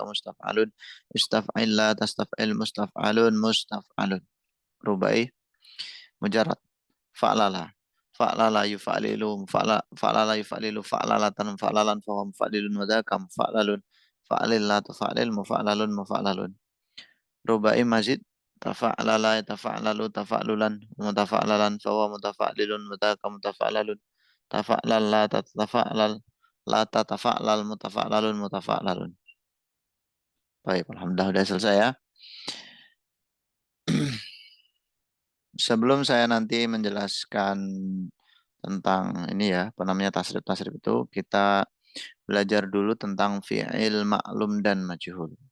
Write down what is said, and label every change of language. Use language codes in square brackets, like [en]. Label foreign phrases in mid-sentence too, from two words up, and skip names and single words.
[ar] مستفعل استفعل لا تستفعل مستفعل مستفعل رباعي مجرد فعللا فعللا يفعلل فعللا يفعلل فعللة فعللا فهو مفعلل وذاك مفعلل فعلل لا تفعلل مفعلل مفعلل رباعي مزيد تفعللا يتفعلل تفعللا متفعللا فهو متفعلل وذاك متفعلل تفعلل لا تتفعلل لا تتفعلل متفعلل متفعلل. [id] Baik, alhamdulillah sudah selesai ya. Sebelum saya nanti menjelaskan tentang ini ya, apa namanya tasrif-tasrif itu, kita belajar dulu tentang [ar] فعل معلوم [id] dan majhul.